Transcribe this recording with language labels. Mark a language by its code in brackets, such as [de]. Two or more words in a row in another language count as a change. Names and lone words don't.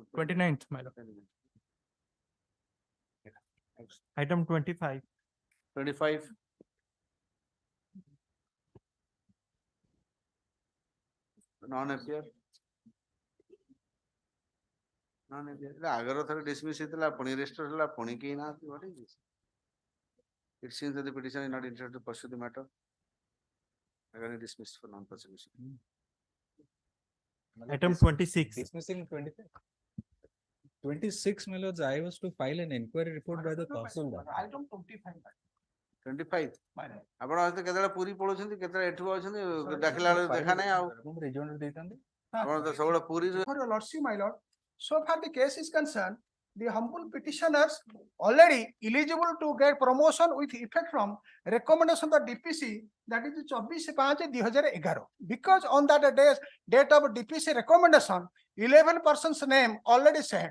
[en] 29th, my lord. Item 25. 25. Non-appear. Non-appear. [or] ଆଗର ଥରେ dismiss ହେଇଥିଲା ପୁଣି restore ହେଲା ପୁଣି କେହି ନାହାନ୍ତି. [en] What is this? It seems that the petitioner is not interested to pursue the matter. Again dismissed for non-prosecution. Item 26. Dismissing 25. 26, my lords, I was to file an inquiry report by the Tahsildar. Item 25. 25. [or] ଆପଣ ହয়তো କେତେବେଳେ ପୁରୀ ପଳଉଛନ୍ତି କେତେବେଳେ ଏଠୁ ଆଉଛନ୍ତି ଡାକିଲା ବେଳେ ଦେଖା ନାହିଁ ଆଉ ଆପଣ ତ ସବୁବେଳେ ପୁରୀରେ [en] For your lordship, my lord, so far the case is concerned, the humble petitioners already eligible to get promotion with effect from recommendation of the DPC, that is 24/5/2011. Because on that date of DPC recommendation, 11 persons name already said.